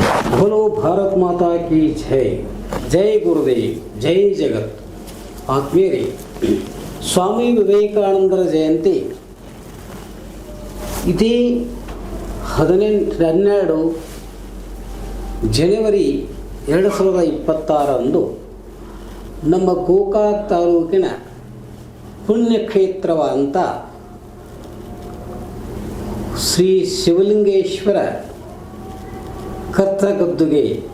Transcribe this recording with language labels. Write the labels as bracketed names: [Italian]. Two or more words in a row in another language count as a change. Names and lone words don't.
[Hindi] बोलो भारत माता की जय. जय गुरुदेव, जय जगत. [Kannada] ಆತ್ಮೀಯರೇ, ಸ್ವಾಮಿ ವಿವೇಕಾನಂದರ ಜಯಂತಿ ಇದೇ 12 ಜನವರಿ 2026 ನಮ್ಮ ಗೋಕಾಕ್ ತಾಲೂಕಿನ ಪುಣ್ಯಕ್ಷೇತ್ರವಾದಂಥ ಶ್ರೀ ಶಿವಲಿಂಗೇಶ್ವರ ಕರ್ತಗದ್ದುಗೆ